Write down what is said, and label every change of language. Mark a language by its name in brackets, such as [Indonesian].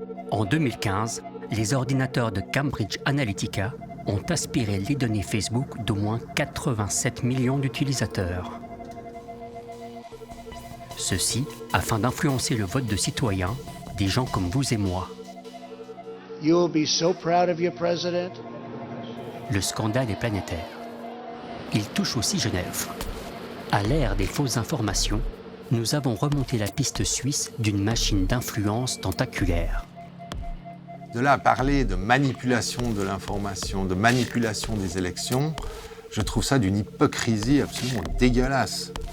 [French] En 2015, les ordinateurs de Cambridge Analytica ont aspiré les données Facebook d'au moins 87 millions d'utilisateurs. Ceci afin d'influencer le vote de citoyens, des gens comme vous et moi. [English] You'll be so proud of your president. [French] Le scandale est planétaire. Il touche aussi Genève. À l'ère des fausses informations, nous avons remonté la piste suisse d'une machine d'influence tentaculaire. De là à parler de manipulation de l'information, de manipulation des élections, je trouve ça d'une hypocrisie absolument dégueulasse.